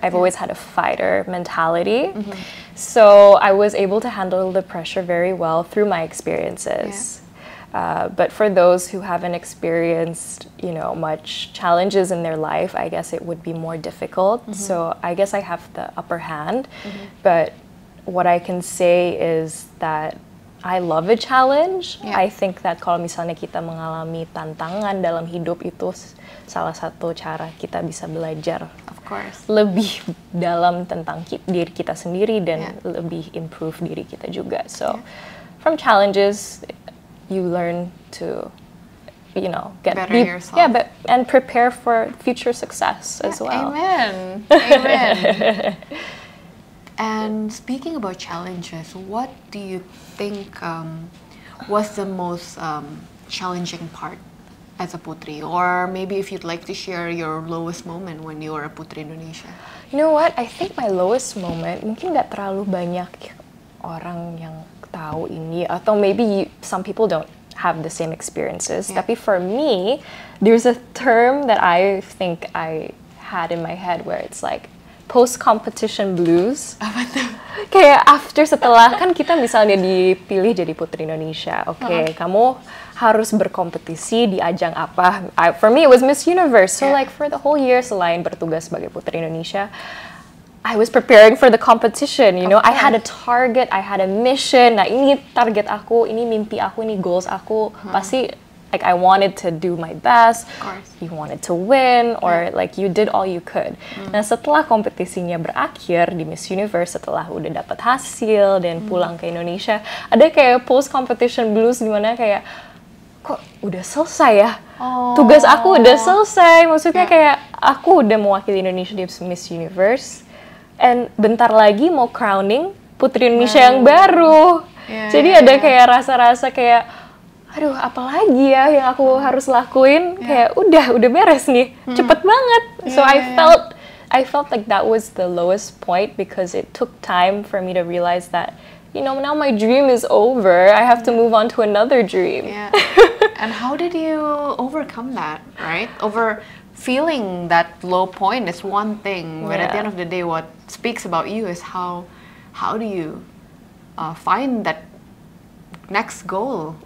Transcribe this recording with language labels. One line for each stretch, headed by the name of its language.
English: I've always had a fighter mentality. So I was able to handle the pressure very well through my experiences. But for those who haven't experienced, much challenges in their life, I guess it would be more difficult. So I guess I have the upper hand. But what I can say is that I love a challenge. I think that
Indonesian: kalau misalnya kita mengalami tantangan dalam hidup itu salah satu cara kita bisa belajar lebih dalam tentang diri kita sendiri dan lebih improve diri kita juga.
English: So from challenges, you learn to, get better yourself. Yeah, and prepare for future success as well. Amen. Amen. And speaking about challenges, what do you think was the most challenging part as a Putri? Or maybe if you'd like to share your lowest moment when you were a Putri Indonesia. You know what? I think my lowest moment,
Indonesian: mungkin nggak terlalu banyak orang yang tahu ini, atau
English: maybe some people don't have the same experiences. Tapi for me, there's a term that I think I had in my head where it's like post-competition blues.
Indonesian: Apa tuh? Kayak setelah kan kita misalnya dipilih jadi Putri Indonesia, kamu harus berkompetisi di ajang apa?
English: For me it was Miss Universe. So like for the whole year
Indonesian: selain bertugas sebagai Putri Indonesia,
English: I was preparing for the competition. I had a target, I had a mission.
Indonesian: Nah ini target aku, ini mimpi aku, ini goals aku.
English: Pasti like I wanted to do my best. You wanted to win, or like you did all you could.
Indonesian: Nah setelah kompetisinya berakhir di Miss Universe, setelah udah dapat hasil dan pulang ke Indonesia, ada kayak post competition blues di mana kayak kok udah selesai ya? Tugas aku udah selesai. Maksudnya kayak aku udah mewakili Indonesia di Miss Universe, and bentar lagi mau crowning Putri Indonesia yang baru. Jadi ada kayak rasa-rasa kayak aduh, apalagi ya yang aku harus lakuin? Kayak udah beres nih, cepet banget.
English: So I felt like that was the lowest point because it took time for me to realize that, now my dream is over. I have to move on to another dream. And how did you overcome that? Right? Over feeling that low point is one thing, but at the end of the day, what speaks about you is how do you find that next goal?